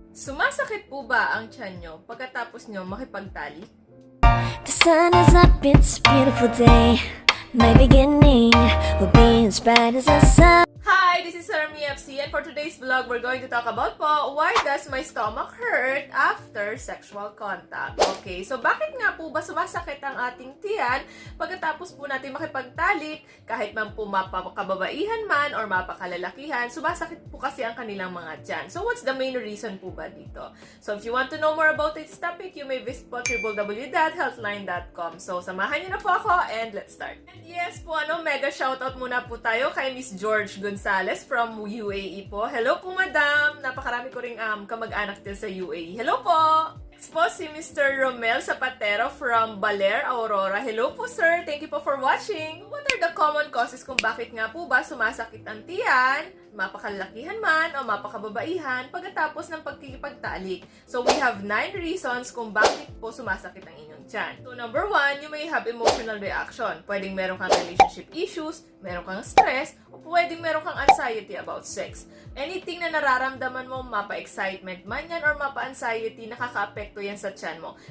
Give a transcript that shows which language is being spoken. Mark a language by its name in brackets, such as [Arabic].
[Filipino] Sumasakit po ba ang tiyan nyo pagkatapos nyo makipagtalik? [English] The sun is up, it's a beautiful day. My beginning will be as bright as the sun. Hi, this is Sarami FC, and for today's vlog, we're going to talk about po, why does my stomach hurt after sexual contact? [Filipino] Okay, so bakit nga po ba sumasakit ang ating tiyan pagkatapos po natin makipagtalik, kahit man po mapakababaihan man or mapakalalakihan, sumasakit po kasi ang kanilang mga tiyan. [English] So what's the main reason po ba dito? So if you want to know more about this topic, you may visit po www.healthline.com. [Filipino] So samahan niyo na po ako [English] and let's start. [Filipino] And yes po, mega shoutout muna po tayo kay Miss George Gonzales from UAE po. Hello po, madam! Napakarami ko ring kamag-anak din sa UAE. Hello po! Next po si Mr. Romel Zapatero from Baler, Aurora. Hello po, sir! [English] Thank you po for watching! What are the common causes [Filipino] kung bakit nga po ba sumasakit ang tiyan, mapakalakihan man o mapakababaihan pagkatapos ng pagkikipagtalik? [English] So we have 9 reasons [Filipino] kung bakit po sumasakit ang inyong tiyan. [English] So number 1, you may have emotional reaction. [Filipino] Pwedeng meron kang relationship issues, meron kang stress, o pwedeng meron kang anxiety about sex. Anything na nararamdaman mo, mapa-excitement man yan or mapa-anxiety, nakaka-apekto yan sa tiyan mo.